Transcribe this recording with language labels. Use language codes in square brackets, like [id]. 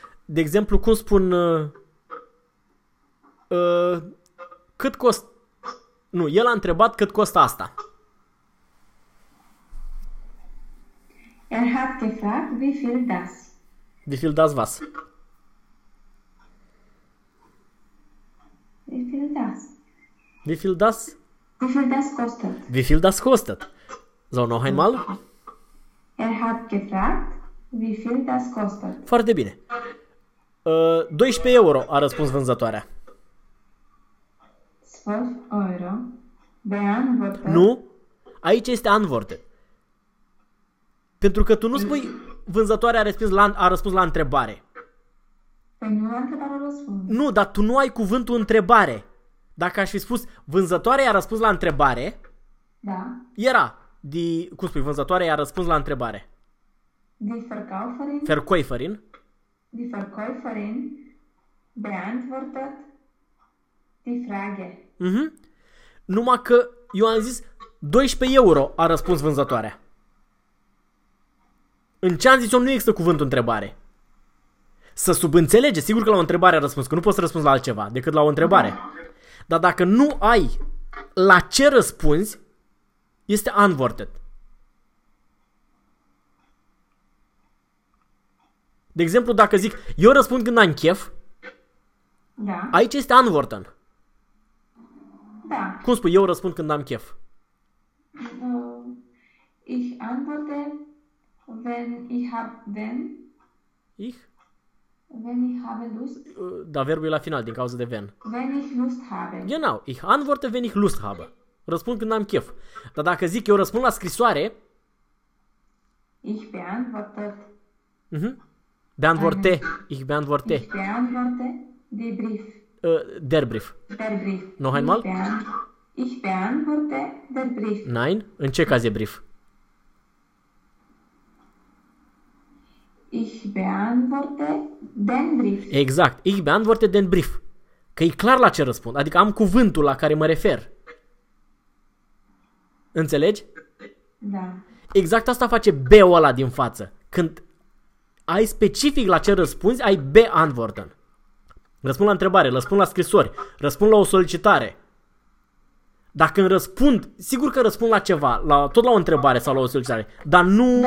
[ro] De exemplu, cum spun, cât costă, nu, el a întrebat cât costă asta. [de] Er hat gefragt, wie viel das? Wie viel das was? Wie viel das? Wie viel das? Wie viel das kostet? Wie viel das kostet? So, noch einmal. Er hat gefragt, wie viel das kostet. [ro] Foarte bine. 12 euro a răspuns vânzătoarea. [de] 12 euro. Beantwortet. [ro] Nu. Aici este antwortet. Pentru că tu nu spui vânzătoarea a răspuns la întrebare. Păi nu la întrebare răspuns. Nu, dar tu nu ai cuvântul întrebare. Dacă aș fi spus, vânzătoarea i-a răspuns la întrebare, da. Era, cum spui, vânzătoarea i-a răspuns la întrebare. [de] Die Verkäuferin. Verkäuferin. Die Verkäuferin beantwortet die Frage. Mm-hmm. [ro] Numai că eu am zis, 12 euro a răspuns vânzătoarea. În ce am zis eu, nu există cuvântul întrebare. Să subînțelege, sigur că la o întrebare a răspuns, că nu poți să răspunzi la altceva decât la o întrebare. Da. Dar dacă nu ai la ce răspunzi, este unworded. De exemplu, dacă zic, eu răspund când am chef, da. Aici este unworded. Da. Cum spui, eu răspund când am chef? [de] Ich antworte, wenn ich habe, wenn. Ich? Wenn ich habe Lust. [ro] Da, verbul e la final, din cauza de wenn. [de] Wenn ich Lust habe. Genau, ich antworte, wenn ich Lust habe. [ro] Răspund când am chef. Dar dacă zic, eu răspund la scrisoare. [de] Ich beantworte. Uh-huh. Beantworte. Ich beantworte. Ich beantworte, de brief. Der Brief. Der Brief. Noch einmal? Ich beantworte der Brief. [ro] Nein, în ce caz e Brief? [de] Ich beantworte den Brief. Exact, ich beantworte den Brief. [ro] Că e clar la ce răspund, adică am cuvântul la care mă refer. Înțelegi? Da. Exact asta face B-ul ăla din față. Când ai specific la ce răspunzi, ai beantworten. Răspund la întrebare, răspund la scrisori, răspund la o solicitare. Dacă îmi răspund, sigur că răspund la ceva, la, tot la o întrebare sau la o solicitare, dar nu,